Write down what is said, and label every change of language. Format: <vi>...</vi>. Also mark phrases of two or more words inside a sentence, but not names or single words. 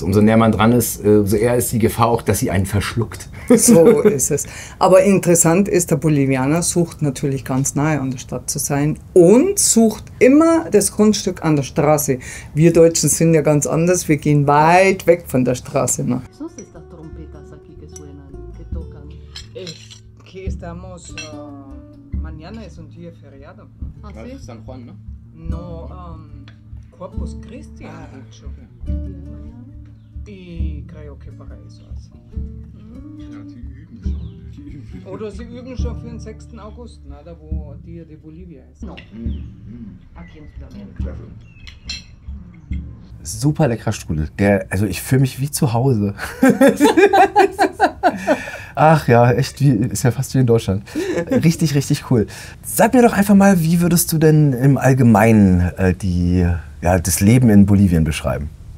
<de>Umso näher man dran ist, umso eher ist die Gefahr auch, dass sie einen verschluckt. So ist es. Aber interessant ist, der Bolivianer sucht natürlich ganz nahe an der Stadt zu sein und sucht immer das Grundstück an der Straße. Wir Deutschen sind ja ganz anders, wir gehen weit weg von der Straße. Ne?</de> <es>Mañana es un día feriado. Ah, sí? San Juan, ¿no? No, Corpus Christi han dicho. Y creo que para eso así.</es> <de>Ja, die üben schon. Oder sie üben schon für den 6. August, ne, da wo Dia de Bolivia ist.</de> <es>No. Aquí en</es> <de>Südamerika. Super leckerer Strudel. Also ich fühle mich wie zu Hause. Ach ja, echt, ist ja fast wie in Deutschland. Richtig, richtig cool. Sag mir doch einfach mal, wie würdest du denn im Allgemeinen das Leben in Bolivien beschreiben?</de>